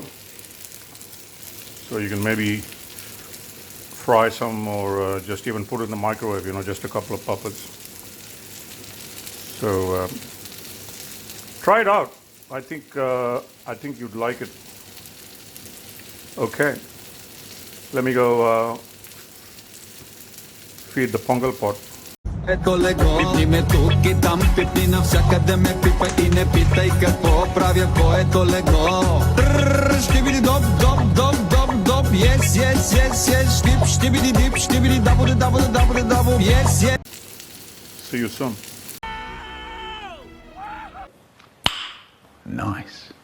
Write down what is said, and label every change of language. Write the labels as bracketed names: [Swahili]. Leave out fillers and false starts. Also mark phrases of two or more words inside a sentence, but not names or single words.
[English] So you can maybe fry some, or just even put it in the microwave, just a couple of papads. So try it out. I think you'd like it. Okay, let me go feed the pongal pot. [Bulgarian] Пипни ме тук и там, пипни навсякъде ме пипа и не питай какво правя, кое е то лего. Ще биди доп, доп, доп, доп, доп, [English] yes, yes, yes, yes, [Bulgarian] штип, ще биди дип, ще биди дабо, дабо, дабо, дабо, [English] yes, yes. See you soon. Nice.